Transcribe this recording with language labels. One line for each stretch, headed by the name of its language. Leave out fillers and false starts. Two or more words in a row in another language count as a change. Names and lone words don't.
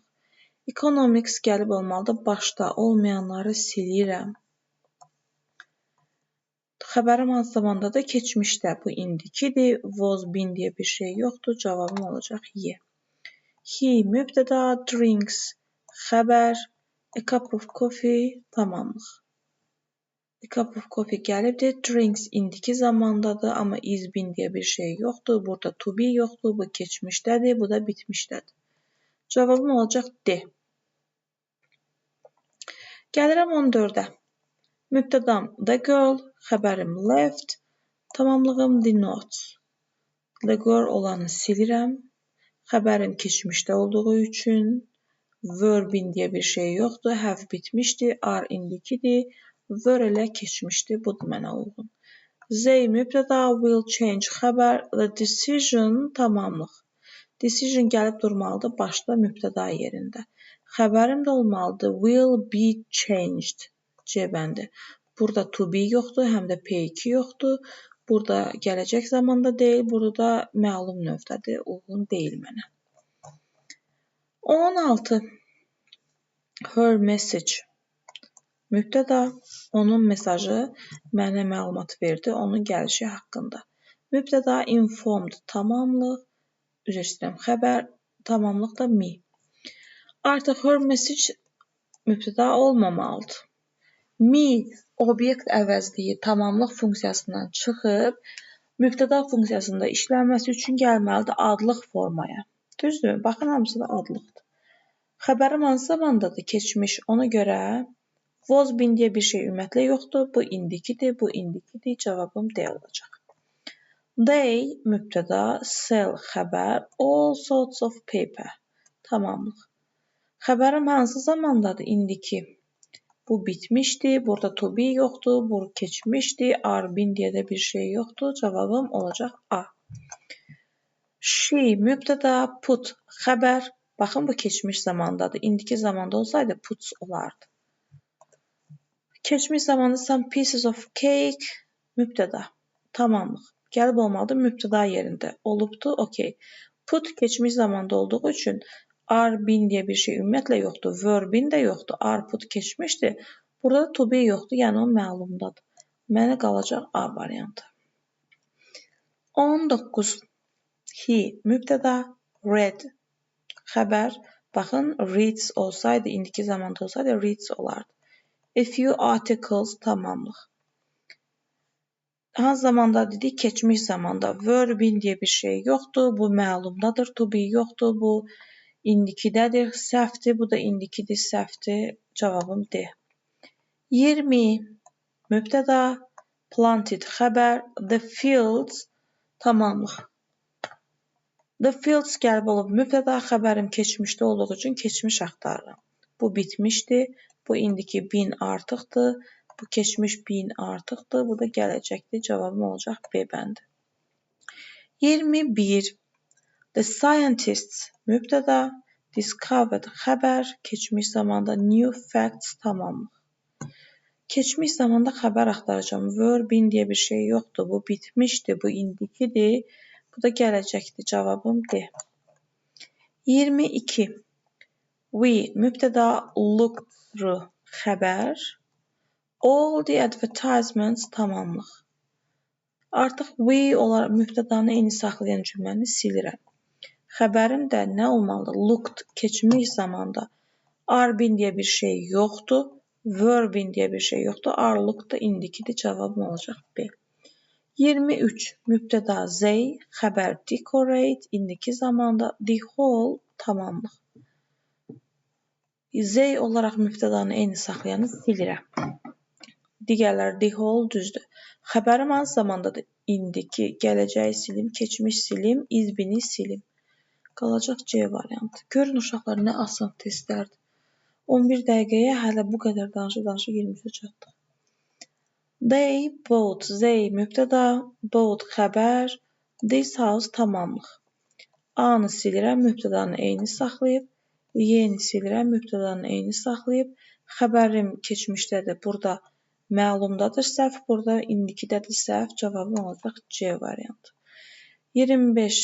Azerbaijani: Economics gəlib olmalıdır. Başda olmayanları silirəm. Xəbərim hansı zamandadır? Keçmişdə. Bu indikidir.
English: Was been
Azerbaijani: deyə bir şey yoxdur. Cavabım olacaq Y. He mübtəda, drinks xəbər,
English: a cup of coffee tamamlıq. A cup of coffee gəlibdir.
Azerbaijani: Drinks indiki zamandadır, amma
English: is been
Azerbaijani: deyə bir şey yoxdur. Burada
English: to be
Azerbaijani: yoxdur. Bu keçmişdədir, bu da bitmişdədir. Cavabım olacaq D. Gəlirəm 14-ə.
English: Mübtədam the girl, xəbərim left, tamamlığım the notes. The girl
Azerbaijani: olanı silirəm. Xəbərim keçmişdə olduğu üçün
English: were been
Azerbaijani: deyə bir şey yoxdur. Have bitmişdi, are indikidir. Were elə keçmişdi. Budur mənə uyğun.
English: They mübtəda, will change xəbər, the decision tamamlıq.
Azerbaijani: Decision gəlib durmalıdır başda mübtəda yerində. Xəbərim də olmalıdır.
English: Will be changed.
Azerbaijani: C bəndi. Burada
English: to be
Azerbaijani: yoxdur, həm də P2 yoxdur. Burada gələcək zamanda deyil, burada da məlum növdədir. Uyğun deyil mənə. 16.
English: Her message.
Azerbaijani: Mübtəda, onun mesajı mənə məlumat verdi, onun gəlişi haqqında. Mübtəda, informed tamamlıq, üzr istəyirəm, xəbər tamamlıq da me. Artıq
English: her message
Azerbaijani: mübtəda olmamalıdır. Me obyekt əvəzliyi tamamlıq funksiyasından çıxıb, mübtəda funksiyasında işlənməsi üçün gəlməlidir adlıq formaya. Düzdür? Baxın, hamısı da adlıqdır. Xəbərim hansı zamandadır? Keçmiş. Ona görə
English: was been
Azerbaijani: deyə bir şey ümumiyyətlə yoxdur. Bu indikidir, bu indikidir. Cavabım D olacaq. They mübtəda, sell xəbər,
English: all sorts of paper.
Azerbaijani: Tamamlıq. Xəbərim hansı zamandadır? İndiki. Bu bitmişdi. Burada
English: to be
Azerbaijani: yoxdur. Bu keçmişdi.
English: Are been
Azerbaijani: deyə də bir şey yoxdur. Cavabım olacaq A. She mübtəda, put xəbər. Baxın, bu keçmiş zamandadır. İndiki zamanda olsaydı puts olardı. Keçmiş zamanda
English: some pieces of cake mübtəda.
Azerbaijani: Tamamlıq. Gəlib olmalıdır mübtəda yerində. Olubdu, okey. Put keçmiş zamanda olduğu üçün
English: are been
Azerbaijani: deyə bir şey ümumiyyətlə yoxdur.
English: Were been
Azerbaijani: də yoxdur.
English: Are put keçmişdir.
Azerbaijani: Burada da
English: to be
Azerbaijani: yoxdur, yəni o məlumdadır. Mənə qalacaq A variantı. 19. He mübtəda, read xəbər. Baxın, reads olsaydı, indiki zamanda olsaydı reads olardı.
English: A few articles tamamlıq.
Azerbaijani: Hansı zamanda dedik? Keçmiş zamanda.
English: Were been
Azerbaijani: deyə bir şey yoxdur. Bu məlumdadır.
English: To be
Azerbaijani: yoxdur. Bu indikidədir. Səhvdir. Bu da indikidir. Səhvdir. Cavabım D. 20. Mübtəda, planted xəbər,
English: the fields tamamlıq. The fields
Azerbaijani: gəlib olub mübtəda, xəbərim keçmişdə olduğu üçün keçmiş axtarıram. Bu bitmişdi, bu indiki been artıqdır, bu keçmiş been artıqdır, bu da gələcəkdir. Cavabım olacaq B bəndi. 21.
English: The scientists
Azerbaijani: mübtəda, discovered xəbər, keçmiş zamanda
English: new facts
Azerbaijani: tamamlıq. Keçmiş zamanda xəbər axtaracağım.
English: Were, been
Azerbaijani: deyə bir şey yoxdur. Bu bitmişdi, bu indikidir. Bu da gələcəkdir. Cavabım D. 22. We mübtəda,
English: looked through xəbər, all the advertisements tamamlıq.
Azerbaijani: Artıq we olaraq mübtədanı eyni saxlayan cümləni silirəm. Xəbərim də nə olmalıdır? Looked keçmiş zamanda.
English: Are been
Azerbaijani: deyə bir şey yoxdur.
English: Were been
Azerbaijani: deyə bir şey yoxdur.
English: Are looked
Azerbaijani: da indikidir. Cavabım olacaq B. 23. Mübtəda they, xəbər decorate, indiki zamanda
English: the whole
Azerbaijani: tamamlıq. They olaraq mübtədanı eyni saxlayanı silirəm. Digərləri
English: the whole
Azerbaijani: düzdür. Xəbərim hansı zamandadır? İndiki, gələcəyi silim, keçmiş silim,
English: is been
Azerbaijani: silim. Qalacaq C variantı. Görün uşaqlar, nə asan testlərdir. 11 dəqiqəyə hələ bu qədər danışa-danışa 23-ə çatdıq.
English: They bought, they mübtəda, bought xəbər, this house tamamlıq.
Azerbaijani: A-nı silirəm, mübtədanı eyni saxlayıb, Y-ni silirəm, mübtədanı eyni saxlayıb, xəbərim keçmişdədir, burada məlumdadır səhv, burada indikidədir səhv, cavabım olacaq C variantı. 25.